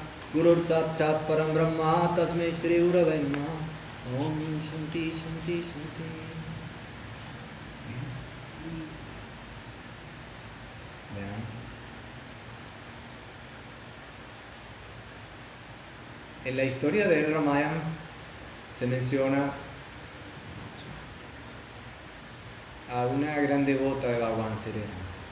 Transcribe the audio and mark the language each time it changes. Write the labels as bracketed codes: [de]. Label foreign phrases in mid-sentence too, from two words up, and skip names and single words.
[sa] Gurur Sakshat Param Brahma Tasmai Shri Gurave Namaha. Om Shanti Shanti Shanti. [es] Vean. En la historia del Ramayana se menciona a una gran devota de Bhagavan Sri Ram.